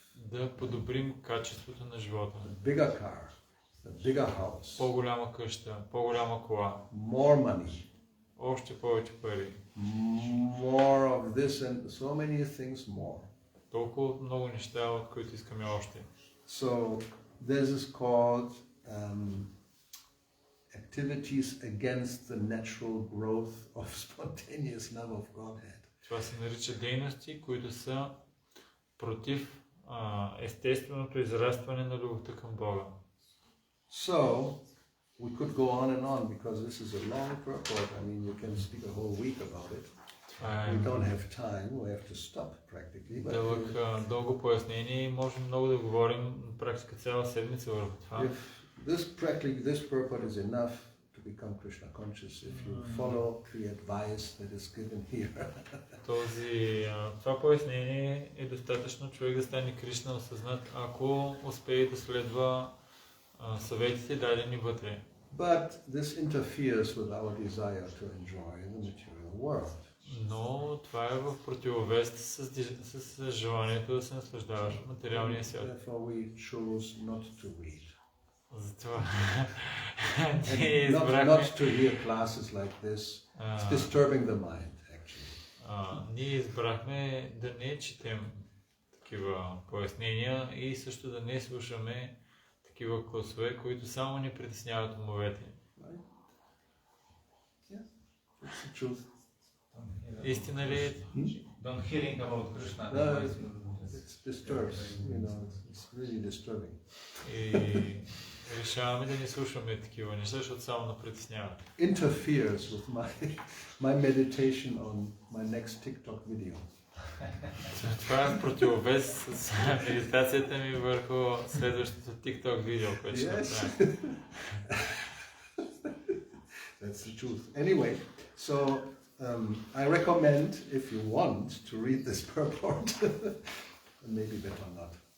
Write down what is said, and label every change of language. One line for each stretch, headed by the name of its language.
Bulgarian: Да подобрим качеството на живота.
English: A bigger car, a bigger house.
Bulgarian: По-голяма къща, по-голяма кола.
English: More money.
Bulgarian: Още повече пари.
English: More of this and so many things more.
Bulgarian: Толкова много неща, от които искаме още.
English: So this is called activities against the natural growth of spontaneous love of Godhead.
Bulgarian: Това се нарича дейности, които са против естественото израстване на любовта към Бога.
English: So we could go on because this is a long purport. I mean, you can speak a whole week about it. We don't have time. We have to stop practically.
Bulgarian: Дълго пояснение и можем много да говорим на практика цяла седмица върху това.
English: This purport is enough to become Krishna conscious if you follow the advice that is given here.
Bulgarian: Това пояснение е достатъчно човек да стане Кришна осъзнат, ако успее да следва съветите дадени вътре.
English: But this interferes with our desire to enjoy the material world.
Bulgarian: Но това е в противовес с желанието да се наслаждаваш в материалния свят.
English: Therefore we chose not to read.
Bulgarian: Затова ние избрахме...
English: Not to hear classes like this. It's disturbing the mind, actually.
Bulgarian: Ние избрахме да не четем такива пояснения и също да не слушаме такива класове, които само ни притесняват умовете.
English: It's the truth.
Bulgarian: Истина ли е?
English: Don't hearing about Krishna. It disturbs, it's really disturbing.
Bulgarian: И решаваме да не слушаме такива неща, защото само на притесняват.
English: Interferes with my meditation on my next TikTok video.
Bulgarian: Това е противовес с медитацията ми върху следващото TikTok видео, което ще направим.
English: That's the truth. Anyway, so I recommend, if you want, to read this purport. Maybe better not.